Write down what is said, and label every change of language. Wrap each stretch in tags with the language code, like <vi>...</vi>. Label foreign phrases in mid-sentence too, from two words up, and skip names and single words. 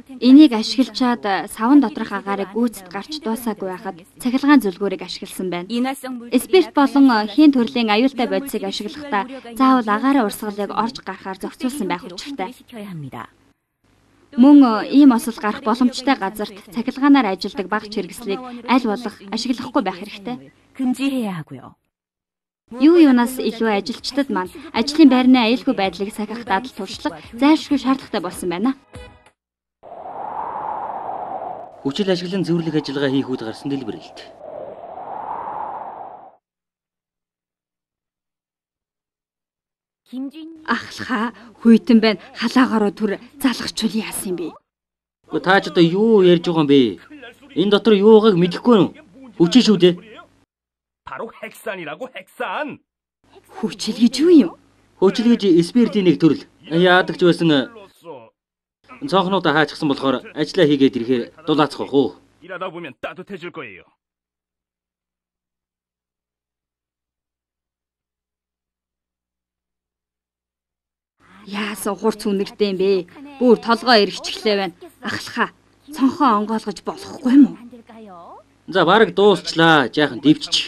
<mn>Энийг ашиглачаад савн доторх агаарыг гүйцэд гарч дуусаагүй байхад цахилгаан зөвлгөөрийг ашигласан байна. Спирт болон хийн төрлийн аюултай бодисыг ашиглахдаа заавал агаараа урсгалыг орж гарахаар зохицуулсан байх учиртай. Мөн ийм осол гарах боломжтой газарт цахилгаанаар ажилладаг бага чиргэслийг аль болох ашиглахгүй байх хэрэгтэй.</mn> <ko>금지해야 하고요.</ko> <mn>Юу юунаас илүү ажилчдад маань ажлын байрны аюулгүй байдлыг сахих дадал туршлага зайлшгүй шаардлагатай болсон байна. Хүчил ашиглан зөвлөх ажиллагаа хийх үед гарсан дэлбэрэлт. Ахлахаа хүйтэн байна. Халаагаараа түр залгачул яасан бэ? Гэхдээ та ч одоо юу ярьж байгаа юм бэ? Энэ дотор юу байгааг мэдэхгүй юу? Хүчил шүү дээ.</mn> <ko>바로 핵산이라고 핵산.</ko> <mn>Хүчил гэж юу юм? Хүчил гэж спиртийн нэг төрөл. Яадаг ч байсан цонхнуудаа хаачсан болохоор ажиллаа хийгээд ирэхээр дулаацах уу?</mn> <ko>일하다 보면 따뜻해질 거예요.</ko> <mn>Яасан хурц үнэртэй юм бэ? Бүр толгоо эргэчихлээ байна. Ахлахаа цонхоо онгоолгож болохгүй юм уу? За бараг дуусчлаа. Жаахан дэвччих.</mn>